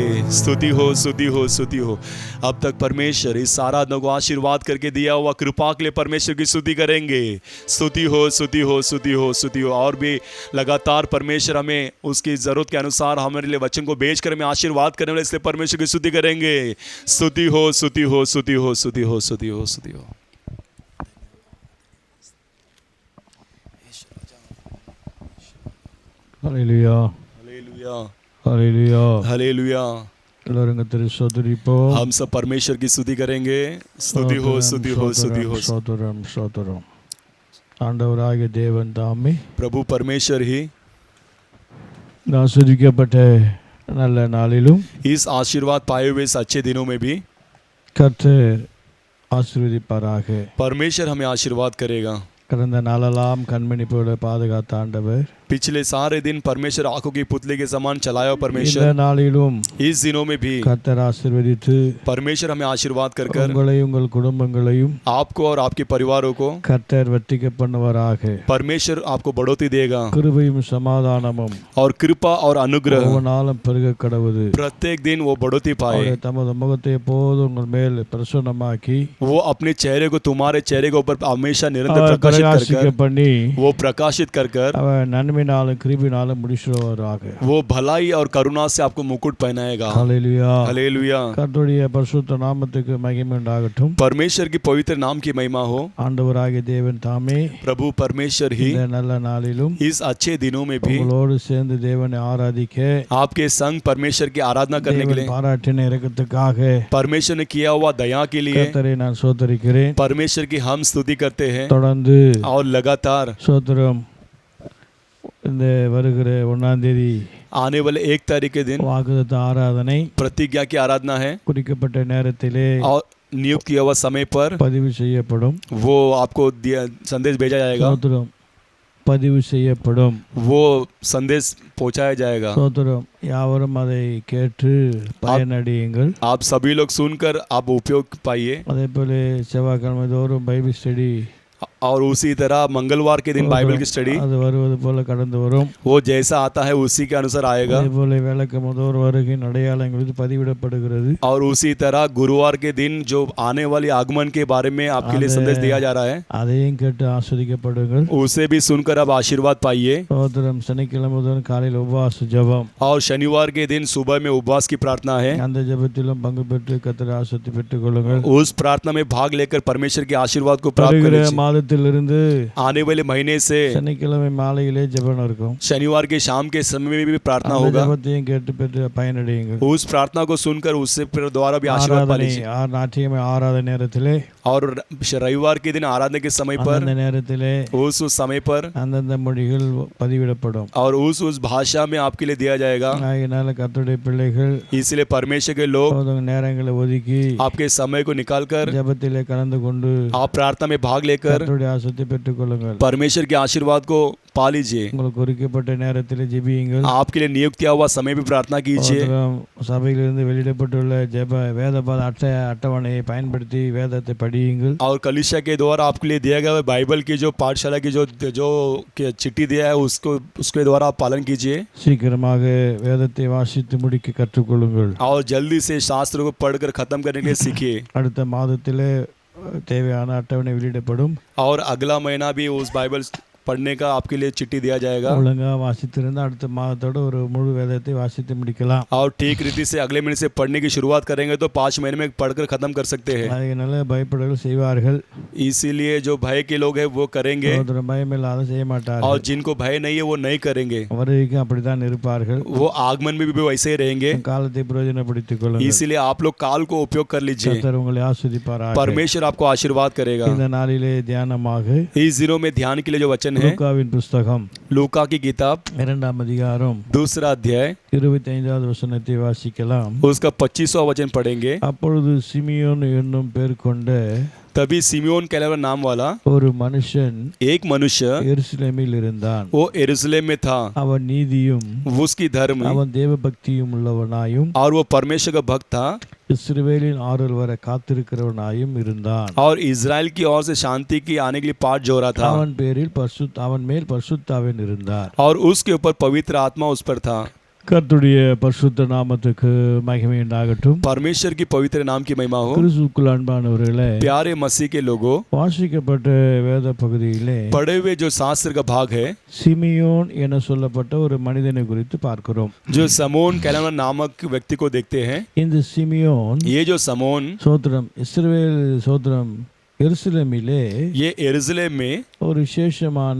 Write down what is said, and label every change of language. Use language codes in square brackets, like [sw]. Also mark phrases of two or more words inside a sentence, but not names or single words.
[hi] स्तुति हो, स्तुति हो, स्तुति हो। अब तक परमेश्वर इस आराधना को आशीर्वाद करके दिया हुआ कृपा के लिए परमेश्वर की स्तुति करेंगे। स्तुति हो, स्तुति हो, स्तुति हो, स्तुति हो। और भी लगातार परमेश्वर हमें उसकी जरूरत के अनुसार हमारे लिए वचन को भेज कर हमें आशीर्वाद करने वाले, इसलिए परमेश्वर की स्तुति करेंगे। स्तुति हो, स्तुति हो, स्तुति हो, स्तुति हो, स्तुति हो, स्तुति हो। [ta] ஹல்லேலூயா [hi] हालेलुया, [ta] ஹல்லேலூயா [hi] हालेलुया। [ta] எல்லாரும் கர்த்தரை ஸ்தோத்திரிப்போம். [hi] हम सब परमेश्वर की स्तुति करेंगे। स्तुति हो, स्तुति हो, स्तुति हो। [ta] ஸ்தோத்திரம் ஸ்தோத்திரம். ஆண்டவராகிய தேவன் தாமே [hi] प्रभु परमेश्वर ही [ta] ஆசீர்வதிக்கப்பட்ட நல்ல நாளிலும் [hi] इस आशीर्वाद पाए हुए इस अच्छे दिनों में भी [ta] கர்த்தர் ஆசீர்வதிப்பாராக. [hi] परमेश्वर हमें आशीर्वाद करेगा। [ta] கடந்த நாளெல்லாம் கண்மணிப்போட பாதுகாத்த ஆண்டவர் [hi] पिछले सारे दिन परमेश्वर आंखों की पुतले के समान चलाया [ta] இந்த [hi] परमेश्वर। [ta] நாளிலும் [hi] इस दिनों में भी [ta] கர்த்தர் ஆசீர்வதித்து [hi] परमेश्वर हमें आशीर्वाद कर कर [ta] உங்களையும் உங்கள் குடும்பங்களையும் [hi] आपको और आपके परिवारों को [ta] கர்த்தர் வர்த்திக்க பண்ணுவாராக. [hi] परमेश्वर आपको बढ़ोतरी देगा [ta] கிருபையும் சமாதானமும் [hi] और कृपा और अनुग्रह [ta] ஒவ்வொரு நாளும் பெருக கடவுது. [hi] प्रत्येक दिन वो बढ़ोतरी पाए। [ta] அவருடைய தமது முகத்தை எப்போதும் உங்கள் மேல் பிரசன்னமாக்கி [hi] वो अपने चेहरे को तुम्हारे चेहरे के ऊपर हमेशा निरंतर [ta] அவர் [hi] प्रकाशित कर [ta] பிரகாசிக்க [hi] कर [ta] பண்ணி [hi] वो प्रकाशित कर कर [ta] அவர் நன்மையினாலும் கிருபையினாலும் முடிச்சுவாராக. [hi] वो भलाई और करुणा से आपको मुकुट पहनाएगा। [ta] ஹல்லேலூயா. [hi] हालेलुया। [ta] கர்த்தருடைய பரிசுத்த நாமத்துக்கு மகிமை உண்டாகட்டும். [hi] परमेश्वर की पवित्र नाम की महिमा हो। [ta] ஆண்டவராகிய தேவன் தாமே [hi] प्रभु परमेश्वर ही [ta] இந்த நல்ல நாளிலும் [hi] इस अच्छे दिनों में भी [ta] உங்களோடு சேர்ந்து தேவனை ஆராதிக்க [hi] आपके संग परमेश्वर की आराधना करने के [ta] தேவன் [hi] लिए [ta] பாராட்டின இரக்கத்துக்காக [hi] परमेश्वर ने किया हुआ दया के लिए [ta] கர்த்தரை நான் ஸ்தோத்திரிக்கிறேன். [hi] परमेश्वर की हम स्तुति करते हैं [ta] தொடர்ந்து [hi] और लगातार [ta] ஸ்தோத்திரம். இந்த வருகிற 1ஆம் தேதி [hi] आने वाले 1 तारीख के दिन [ta] வாக்குத்தத்த ஆராதனை [hi] प्रतिज्ञा की आराधना है [ta] குறிக்கப்பட்ட நேரத்திலே [hi] और नियुक्त किया हुआ समय पर [ta] பதிவு செய்யப்படும். [hi] वो आपको संदेश भेजा जाएगा। [ta] ஸ்தோத்திரம். பதிவு செய்யப்படும். [hi] वो संदेश पहुंचाया जाएगा। [ta] ஸ்தோத்திரம். யாவரும் அதை கேட்டு பயனடையுங்கள். [hi] आप सभी लोग सुनकर आप उपयोग पाइए। [ta] அதே போல செவ்வாய்க்கிழமை தோறும் [en] Bible study [hi] और उसी तरह मंगलवार के दिन बाइबल की स्टडी [ta] அது வருவது போல கடந்து வரும். [hi] वो जैसा आता है उसी के अनुसार आएगा। [ta] அதே போல விளக்கம் தோறும் வருகின் அடையாளங்கள் இது பதிவிடப்படுகிறது. [hi] और उसी तरह गुरुवार के दिन जो आने वाली आगमन के बारे में आपके लिए संदेश दिया जा रहा है, [ta] அதையும் கேட்டு ஆஸ்வதிக்கப்படுங்கள். [hi] उसे भी सुनकर आप आशीर्वाद पाइए। [ta] ஸ்தோத்திரம். சனிக்கிழமை தோறும் காலையில் உபவாச ஜெபம். [hi] और शनिवार के दिन सुबह में उपवास की प्रार्थना है। [ta] அந்த ஜெபத்திலும் பங்கு பெற்று கர்த்தர் ஆசீர்வாதத்தை பெற்றுக் கொள்ளுங்கள். [hi] उस प्रार्थना में भाग लेकर परमेश्वर के आशीर्वाद को प्राप्त [ta] வருகிற [hi] करें। [ta] மாதத்திலிருந்து [hi] आने वाले महीने से [ta] சனிக்கிழமை மாலையிலே ஜெபம் இருக்கும். [hi] शनिवार के शाम के समय में भी प्रार्थना [ta] அந்த [hi] होगा। [ta] ஜெபத்தையும் கேட்டு பெற்று பயனடையுங்கள். [hi] उस प्रार्थना को सुनकर उससे फिर द्वारा भी आशीर्वाद पा लीजिए। [ta] ஞாயிற்றுக்கிழமை ஆராதனை நேரத்திலே [hi] और रविवार के दिन आराधना के समय पर [ta] அந்த நேரத்திலே [hi] उस समय पर [ta] அந்தந்த மொழிகள் பதிவிடப்படும். [hi] और उस भाषा में आपके लिए दिया जाएगा। [ta] ஆகையினால கர்த்தருடைய பிள்ளைகள் [hi] इसलिए परमेश्वर के लोग [ta] போதும் நேரங்களை ஒதுக்கி [hi] आपके समय को निकालकर [ta] ஜெபத்திலே கலந்து கொண்டு [hi] आप प्रार्थना में भाग लेकर [ta] கர்த்தருடைய ஆசீர்வாதத்தை பெற்றுக் கொள்ளுங்கள். [hi] परमेश्वर के आशीर्वाद को पा लीजिए। [ta] உங்களுக்கு குறிக்கப்பட்ட நேரத்திலே ஜெபியுங்கள். [hi] आपके लिए नियुक्त किया हुआ समय भी प्रार्थना कीजिए। [ta] சபையிலிருந்து வெளியிடப்பட்டுள்ள ஜெப வேதபாத அட்டவணையை பயன்படுத்தி வேதத்தை படியுங்கள். [hi] और कलीसिया के द्वारा आपके लिए दिया गया बाइबल की जो पाठशाला की जो चिट्ठी दिया है उसके द्वारा आप पालन कीजिए। [ta] சீக்கிரமாக வேதத்தை வாசித்து முடிக்க கற்றுக்கொள்ளுங்கள். [hi] और जल्दी से शास्त्र को पढ़कर खत्म करने के लिए सीखिए। [ta] அடுத்த மாதத்திலே தேவையான அட்டவணை வெளியிடப்படும். [hi] और अगला महीना भी उस बाइबल पढ़ने का आपके लिए चिट्ठी दिया जाएगा। [ta] ஒழுங்கா வாசித்திருந்தா அடுத்த மாதத்தோட ஒரு முழு வேதத்தை வாசித்து முடிக்கலாம். [hi] और ठीक रीति से अगले महीने से पढ़ने की शुरुआत करेंगे तो 5 महीने में पढ़कर खत्म कर सकते हैं। [ta] அதனால பயப்படல் செய்வார்கள். [hi] इसीलिए जो भय के लोग हैं वो करेंगे [ta] பயமில்லாத செய்ய மாட்டார்கள். [hi] और जिनको भय नहीं है वो नहीं करेंगे। [ta] வருகைக்கும் அப்படித்தான் இருப்பார்கள். [hi] वो आगमन में भी वैसे ही रहेंगे। [ta] காலத்தை பிரயோஜனப்படுத்திக் கொள்ளுங்கள். [hi] इसीलिए आप लोग काल को उपयोग कर लीजिए। [ta] கர்த்தர் உங்களை ஆசீர்வதிப்பாராக. [hi] परमेश्वर आपको आशीर्वाद करेगा। [ta] இந்த நாளிலே தியானமாக [hi] इस दिनों में ध्यान के लिए जो वचन है [ta] லூக்காவின் புத்தகம் [hi] लूका की किताब [ta] 2ஆம் அதிகாரம் [hi] 2 अध्याय [ta] 25வது வசனத்தை வாசிக்கலாம். [hi] उसका 25वां वचन पढ़ेंगे। [ta] அப்பொழுது சிமியோன் என்னும் பேர் கொண்ட [hi] तभी सिमियोन कहलावा नाम वाला [ta] ஒரு மனுஷன் [hi] एक मनुष्य [ta] எருசலேமில் இருந்தான். [hi] वो यरूशलेम में था। [ta] அவன் நீதியும் [hi] उसकी धर्म [ta] அவன் தேவபக்தியும் உள்ளவனாயும் [hi] और वो परमेश्वर का भक्त था [ta] இஸ்ரவேலின் ஆறுதல் வர காத்திருக்கிறவனாயும் இருந்தான். [hi] और इजराइल की ओर से शांति की आने के लिए पाठ जो रहा था। [ta] அவன் மேல் பரிசுத்தாவின் இருந்தார். [hi] और उसके ऊपर पवित्र आत्मा उस पर था। [ta] கர்த்தருடைய பரிசுத்த நாமத்துக்கு மகிமை உண்டாகட்டும். [hi] परमेश्वर की पवित्र नाम की महिमा हो। [ta] கிறிஸ்துவுக்குள் அன்பானவர்களே, [hi] प्यारे मसीह के लोगों, [ta] வாசிக்கப்பட்ட வேத பகுதியிலே [hi] पढ़े हुए जो शास्त्र का भाग है, [ta] சிமியோன் என சொல்லப்பட்ட ஒரு மனிதனை குறித்து பார்க்கிறோம். [hi] जो समोन कहलाना नामक व्यक्ति को देखते हैं। [ta] இந்த சிமியோன் [hi] ये जो समोन, [ta] சோத்திரம் இஸ்ரவேல் சோத்திரம் எருசலேமிலே [hi] ये यरूशलेम में [ta] ஒரு விசேஷமான